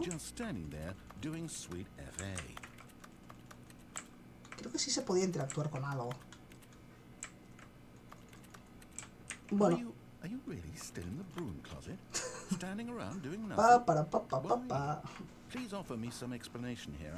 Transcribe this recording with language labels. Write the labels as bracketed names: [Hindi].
[English] Just standing there doing sweet FA. [Spanish] Creo que sí se podía interactuar con algo. Bueno. [English] Are you really still in the broom closet? Standing around doing nothing? Why? Please offer me some explanation here.